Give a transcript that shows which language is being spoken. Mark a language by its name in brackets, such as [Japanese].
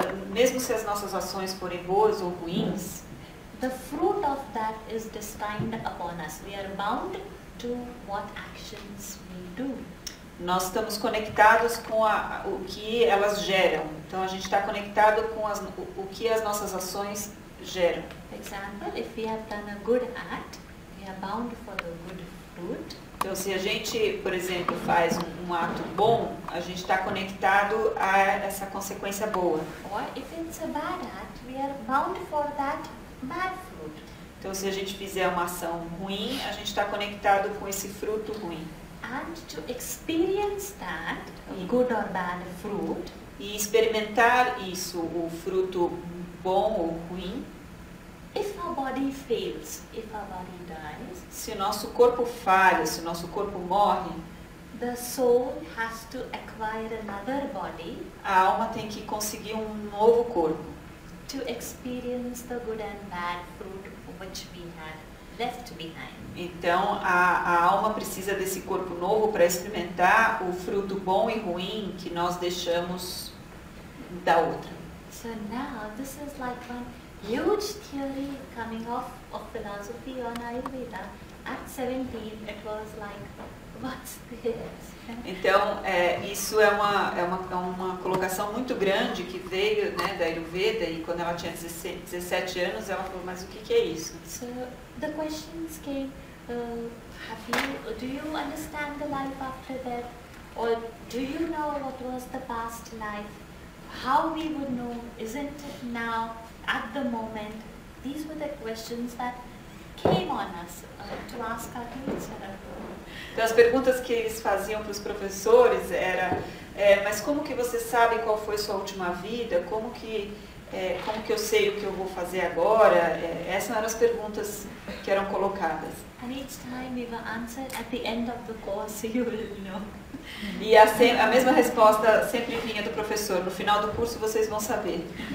[Portuguese] mesmo se as nossas ações forem boas ou ruins, [English] the fruit of that is destined upon us. We are bound to what actions we do. [Portuguese] nós estamos conectados com o que elas geram. Então, a gente está conectado com o que as nossas ações geram. [English] For example, if we have done a good act, we are bound for the good fruit. [Portuguese] Então, se a gente, por exemplo, faz um ato bom, a gente está conectado a essa consequência boa. [English] Or if it's a bad act, we are bound for that bad fruit. [Portuguese] Então, se a gente fizer uma ação ruim, a gente está conectado com esse fruto ruim. [English] And to experience that, good or bad fruit, [Portuguese] E experimentar isso, o fruto bom ou ruim, [English] if our body fails, if our body dies, [Portuguese] se o nosso corpo falha, se o nosso corpo morre, [English] the soul has to acquire another body [Portuguese] a alma tem que conseguir um novo corpo [English] to experience the good and bad fruit which we had left behind. [Portuguese] Então, a alma precisa desse corpo novo para experimentar o fruto bom e ruim que nós deixamos da outra. [English] So now this is like one huge theory coming off of philosophy on Ayurveda. At 17, it was like, what's this? [Portuguese] Então, isso é uma colocação muito grande que veio, né, da Ayurveda, e quando ela tinha 17 anos, ela falou, mas o que é isso? [English] So the questions came, do you understand the life after death? Or do you know what was the past life? How we would know? Isn't it now, at the moment? These were the questions that came on us to ask our teacher. [Portuguese] Então, as perguntas que eles faziam para os professores era, mas como que você sabe qual foi sua última vida? Como que eu sei o que eu vou fazer agora? Essas eram as perguntas que eram colocadas. [English] And each time we were answered, at the end of the course, you will know. [Portuguese] E a mesma resposta sempre vinha do professor, no final do curso vocês vão saber.